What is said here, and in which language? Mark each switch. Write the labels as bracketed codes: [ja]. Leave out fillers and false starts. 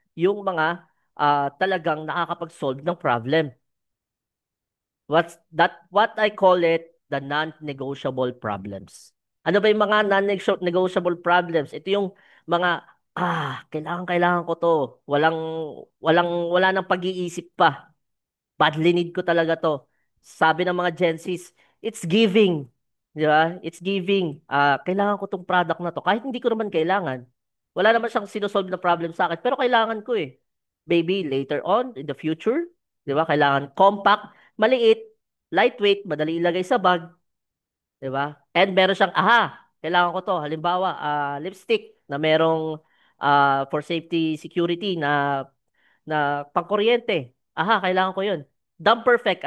[tl] Yung mga talagang nakakapag-solve ng problem. [en] What I call it, the non-negotiable problems. [tl] Ano ba yung mga non-negotiable problems? Ito yung mga kailangan ko to. Wala nang pag-iisip pa. Badly need ko talaga to. Sabi ng mga Gen Zs, [en] it's giving. [tl] Di ba? It's giving. Kailangan ko tong product na to. Kahit hindi ko naman kailangan. Wala naman siyang sinosolve na problem sa akin. Pero kailangan ko eh. [en] Maybe later on, in the future. [tl] Di ba? Kailangan compact, maliit, lightweight, madali ilagay sa bag. Di ba? And meron siyang, kailangan ko to. Halimbawa, lipstick na merong for safety security na pangkuryente. Kailangan ko yun. Dumb perfect.